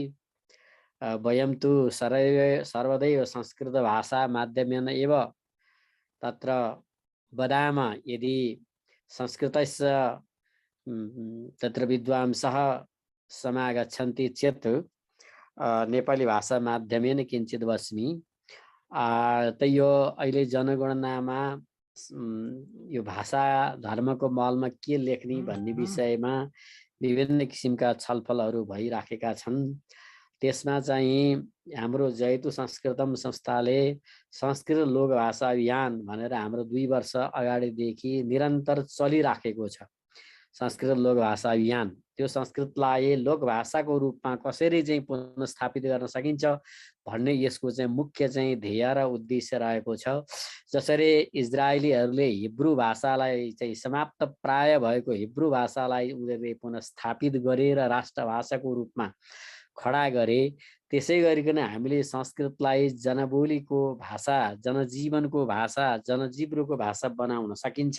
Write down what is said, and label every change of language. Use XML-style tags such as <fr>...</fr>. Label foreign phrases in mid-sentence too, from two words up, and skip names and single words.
<sa>वयं तु सर्वदैव संस्कृत भाषा माध्यमेन एव तत्र वदामः। यदि संस्कृतस्य तत्र विद्वांसः समागच्छन्ति चेत् नेपाली भाषा माध्यमेन किञ्चित् वच्मि।</sa> <ne>यो अहिले जनगणनामा यो भाषा धर्मको महलमा के लेख्ने भन्ने विषयमा विभिन्न किसिमका छलफलहरू भइराखेका छन्। त्यसमा चाहिँ हाम्रो जयतु संस्कृतम संस्थाले संस्कृत लोकभाषा अभियान भनेर हाम्रो 2 वर्ष अगाडिदेखि निरन्तर चलिराखेको छ। संस्कृत लोकभाषा अभियान, त्यो संस्कृतलाई लोकभाषाको रूपमा कसरी चाहिँ पुनर्स्थापित गर्न सकिन्छ भन्ने यसको चाहिँ मुख्य चाहिँ ध्येय र उद्देश्य रहेको छ। जसरी इजरायलीहरूले हिब्रू भाषालाई चाहिँ समाप्त प्राय भएको हिब्रू भाषालाई उनीहरूले पुनर्स्थापित गरेर राष्ट्रभाषाको रूपमा खडा गरे, त्यसै गरिकन हामीले संस्कृतलाई जनबोलीको भाषा, जनजीवनको भाषा, जनजिब्रोको भाषा बनाउन सकिन्छ।</ne>